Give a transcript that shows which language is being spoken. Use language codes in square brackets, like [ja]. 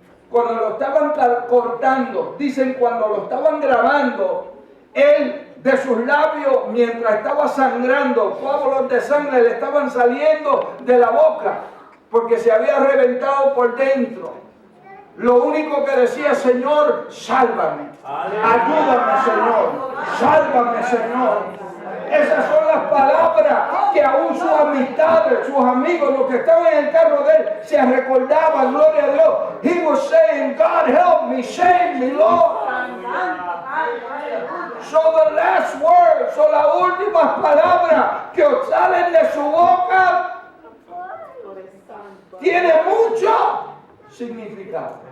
[es] Cuando lo estaban cortando, dicen cuando lo estaban grabando, él de sus labios, mientras estaba sangrando, coágulos de sangre le estaban saliendo de la boca, porque se había reventado por dentro. Lo único que decía, Señor, sálvame, ayúdame, Señor, sálvame, Señor. Esas son las palabras que aún sus amistades, sus amigos, los que estaban en el carro de él, se recordaban, gloria a Dios. [en] He was saying, God help me, save me, Lord. So the last words, [es] son las últimas palabras que salen de su boca, tiene mucho significado.